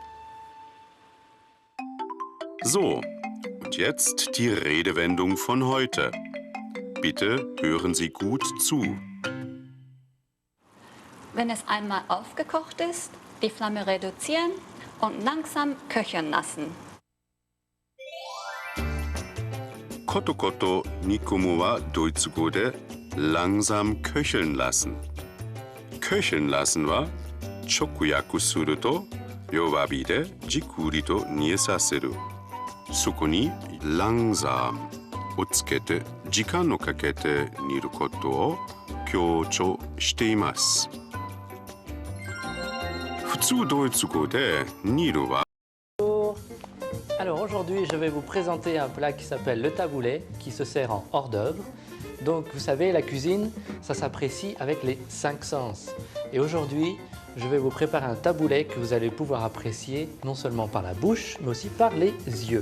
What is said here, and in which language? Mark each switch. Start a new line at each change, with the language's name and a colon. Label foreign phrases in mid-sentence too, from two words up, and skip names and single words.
German: So, und jetzt die Redewendung von heute. Bitte hören Sie gut zu. Wenn es einmal aufgekocht ist, die Flamme reduzieren und langsam köcheln lassen.
Japanese: ことこと煮込むはドイツ語で
German: langsam köcheln lassen. Köcheln lassen
Japanese: は直訳すると弱火でじっくりと煮えさせる。そこに langsam をつけて時間をかけて煮ることを強調しています。普通ドイツ語で煮るは
French: Alors aujourd'hui, je vais vous présenter un plat qui s'appelle le taboulé, qui se sert en hors d'œuvre. Donc vous savez, la cuisine, ça s'apprécie avec les 5 sens. Et aujourd'hui, je vais vous préparer un taboulé que vous allez pouvoir apprécier non seulement par la bouche, mais aussi par les yeux.